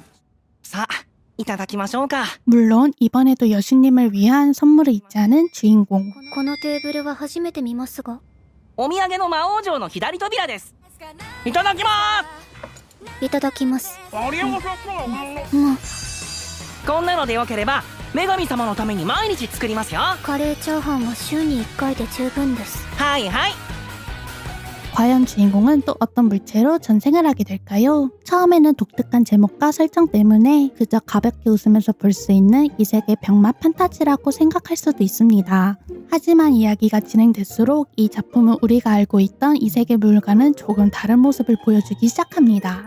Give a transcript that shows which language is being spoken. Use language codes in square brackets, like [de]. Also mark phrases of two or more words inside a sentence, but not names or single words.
[ja] さあいただきましょうか。 [ko] 물론 이번에도 여신님을 위한 선물을 잊지 않은 주인공. [ja] このテーブルは初めて見ますが。お土産の魔王城の左扉です。いただきまいただきます。す。ありがとう。もうこんなのでよければ女神様のために毎日作りますよ。カレーチャーハンは週に1回で十分です。はいはい。 [ko] 과연 주인공은 또 어떤 물체로 전생을 하게 될까요? 처음에는 독특한 제목과 설정 때문에 그저 가볍게 웃으면서 볼 수 있는 이색의 병맛 판타지라고 생각할 수도 있습니다. 하지만 이야기가 진행될수록 이 작품은 우리가 알고 있던 이색의 물과는 조금 다른 모습을 보여주기 시작합니다.